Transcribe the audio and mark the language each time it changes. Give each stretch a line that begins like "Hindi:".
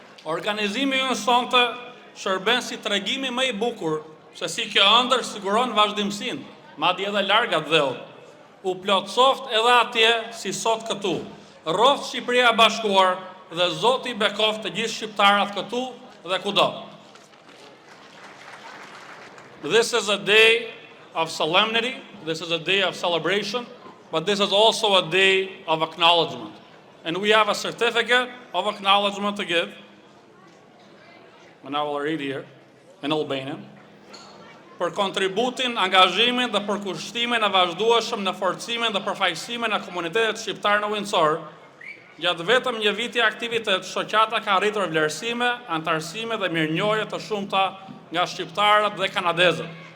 Albanian: Organizimi ynë sonte shërben si tregimi më i bukur se si kjo ëndër siguron vazhdimsinë, madje edhe largat dheut. U plotësoft edhe atje si sot këtu. Rroft Shqipëria e Bashkuar dhe Zoti bekoft të gjithë shqiptarat këtu dhe kudo.
English: This is a day of solemnity, this is a day of celebration, but this is also a day of acknowledgement. And we have a certificate of acknowledgement to give. And I will read here in Albanian.
Albanian: Për kontributin, angazhimin dhe përkushtimin e vazhdueshëm në forcimin dhe përfaqësimin e komunitetit shqiptar në Windsor, gjatë vetëm një viti aktivitet, shoqata ka arritur vlerësime, antarësime dhe mirënjohje të shumta nga shqiptarët dhe kanadezët.